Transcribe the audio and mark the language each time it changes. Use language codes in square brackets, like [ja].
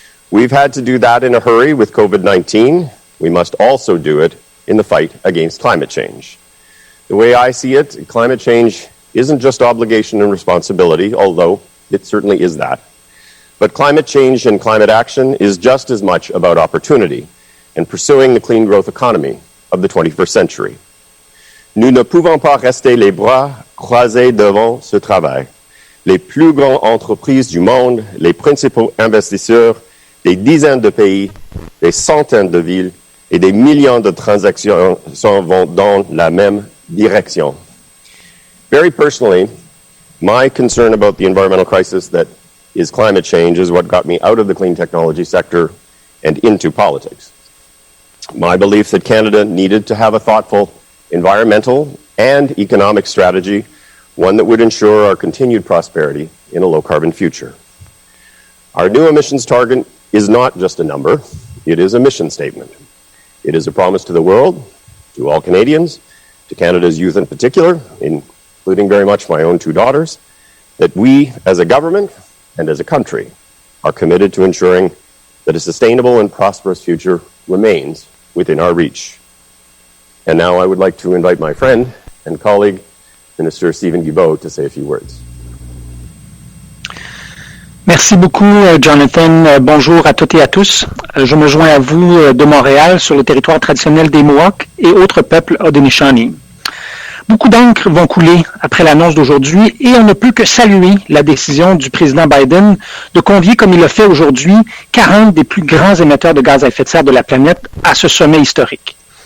[en] We've had to do that in a hurry with COVID-19. We must also do it in the fight against climate change. The way I see it, climate change isn't just obligation and responsibility, although it certainly is that. But climate change and climate action is just as much about opportunity and pursuing the clean growth economy of the 21st century. [fr] Nous ne pouvons pas rester les bras croisés devant ce travail. Les plus grandes entreprises du monde, les principaux investisseurs, des dizaines de pays, des centaines de villes et des millions de transactions vont dans la même direction. [en] Very personally, my concern about the environmental crisis that is climate change is what got me out of the clean technology sector and into politics. My belief that Canada needed to have a thoughtful environmental and economic strategy, one that would ensure our continued prosperity in a low-carbon future. Our new emissions target is not just a number, it is a mission statement. It is a promise to the world, to all Canadians, to Canada's youth in particular, including very much my own two daughters, that we as a government and as a country are committed to ensuring that a sustainable and prosperous future remains within our reach. And now I would like to invite my friend and colleague, Minister Stephen Guilbeault, to say a few words. [fr] Merci beaucoup, Jonathan. Bonjour à toutes et à tous. Je me joins à vous de Montréal sur le territoire traditionnel des Mohawks et autres peuples Haudenosaunee. Beaucoup d'encre vont couler après l'annonce d'aujourd'hui et on ne peut que saluer la décision du président Biden de convier, comme il l'a fait aujourd'hui, 40 des plus grands émetteurs de gaz à effet de serre de la planète à ce sommet historique.